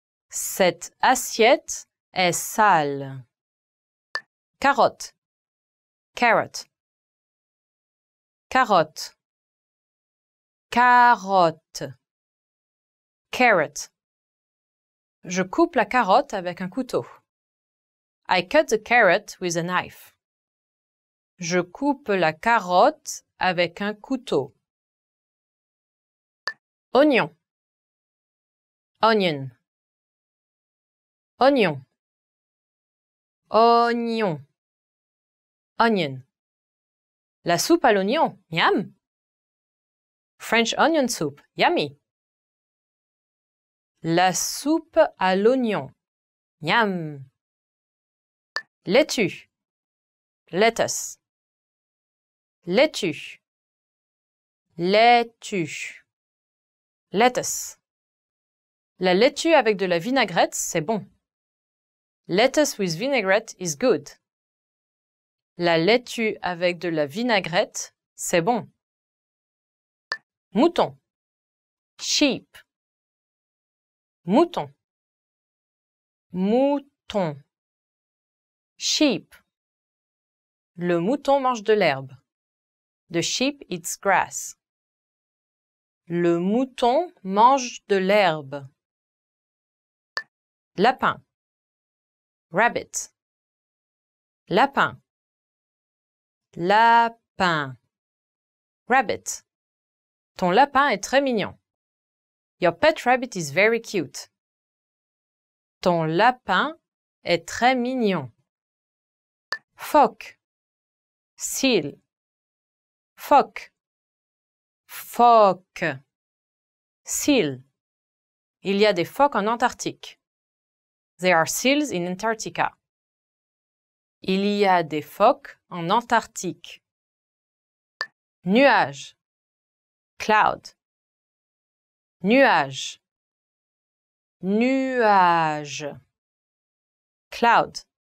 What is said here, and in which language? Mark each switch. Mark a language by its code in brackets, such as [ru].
[fr] Cette assiette est sale. Carotte. Carrot. Carotte. Carotte. Carrot. Je coupe la carotte avec un couteau. [en] I cut the carrot with a knife. [fr] Je coupe la carotte avec un couteau. Oignon. Onion. Oignon. Oignon. Onion. La soupe à l'oignon. Miam. [en] French onion soup. Yummy. [fr] La soupe à l'oignon. Miam. Laitue. Lettuce. Laitue. Laitue. Lettuce. La laitue avec de la vinaigrette, c'est bon. [en] Lettuce with vinaigrette is good. [fr] La laitue avec de la vinaigrette, c'est bon. Mouton. Sheep. Mouton. Mouton. Sheep. Le mouton mange de l'herbe. [en] The sheep eats grass. [fr] Le mouton mange de l'herbe. Lapin. Rabbit. Lapin. Lapin. Rabbit. Ton lapin est très mignon. [en] Your pet rabbit is very cute. [fr] Ton lapin est très mignon. Phoque. Seal. Phoque. Phoque. Seal. Il y a des phoques en Antarctique. [en] There are seals in Antarctica. [fr] Il y a des phoques en Antarctique. Nuage. Cloud. Nuage. Nuage. Cloud.